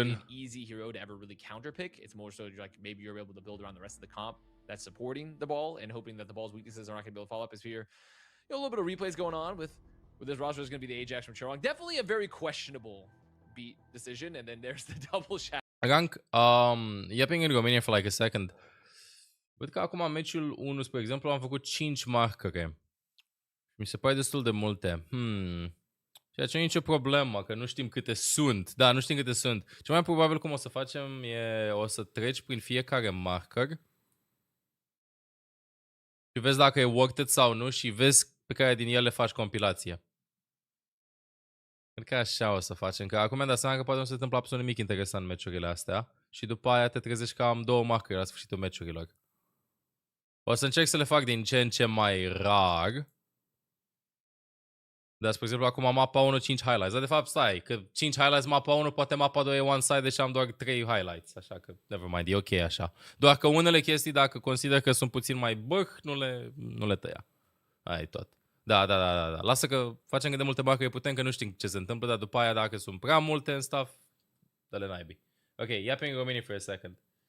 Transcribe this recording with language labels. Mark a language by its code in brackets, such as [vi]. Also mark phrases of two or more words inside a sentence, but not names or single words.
[en] An easy hero to ever really counter pick. It's more so like maybe you're able to build around the rest of the comp that's supporting the ball and hoping that the ball's weaknesses are not going to be able to follow up. Is here, a little bit of replays going on with this roster. Is going to be the Ajax from Cherong. Definitely a very questionable beat decision. And then there's the double shot. Rank, yapping în România for like a second. [ro] Văd că acum meciul 1, spre exemplu, am făcut 5 marcăre. Mi se pare destul de multe. Ceea ce nu e nicio problemă, că nu știm câte sunt. Da, nu știm câte sunt. Cel mai probabil cum o să facem e o să treci prin fiecare marker și vezi dacă e [en] worth it [ro] sau nu și vezi pe care din ele faci compilație. Cred că așa o să facem. Că acum mi-am dat seama că poate nu se întâmplă absolut nimic interesant în meciurile astea și după aia te trezești că am 2 marcări la sfârșitul meciurilor. O să încerc să le fac din ce în ce mai rar. Dar, spre exemplu, acum mapa 1, 5 highlights. Dar, de fapt, stai, că 5 highlights mapa 1, poate mapa 2 e one-sided și am doar 3 highlights. Așa că, [en] never mind, [ro] e ok așa. Doar că unele chestii, dacă consider că sunt puțin mai nu le tăia. Aia e tot. Da. Lasă că facem cât de multe marcări putem, că nu știm ce se întâmplă, dar după aia, dacă sunt prea multe în stuff, dă-le naibii. [en] Ok, yapping Romania for a second.